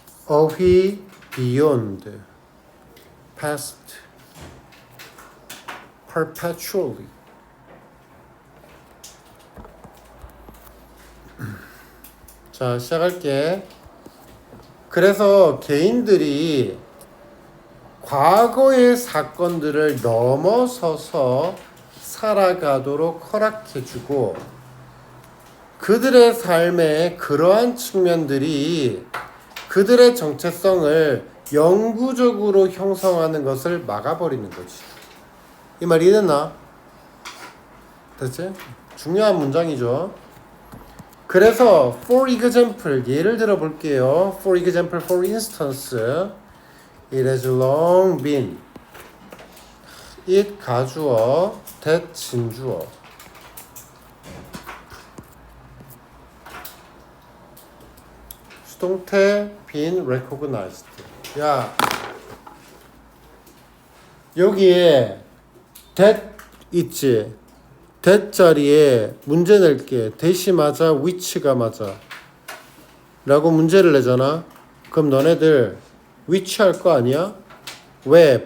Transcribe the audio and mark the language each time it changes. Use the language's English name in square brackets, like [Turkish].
[English] away beyond past perpetually [Korean] 자 시작할게. 그래서 개인들이 과거의 사건들을 넘어서서 살아가도록 허락해주고 그들의 삶의 그러한 측면들이 그들의 정체성을 영구적으로 형성하는 것을 막아버리는 거지. 이 말 이해됐나? 됐지? 중요한 문장이죠. [English] 그래서 for example [Korean] 예를 들어 볼게요. [English] for example, for instance It has long been. [Korean] it 가주어, that 진주어. [English] 수동태 been recognized. [Korean] 야, 여기에 that 있지. that 자리에 문제 낼게. that이 맞아, which가 맞아 라고 문제를 내잖아. 그럼 너네들 which 할 거 아니야? 왜?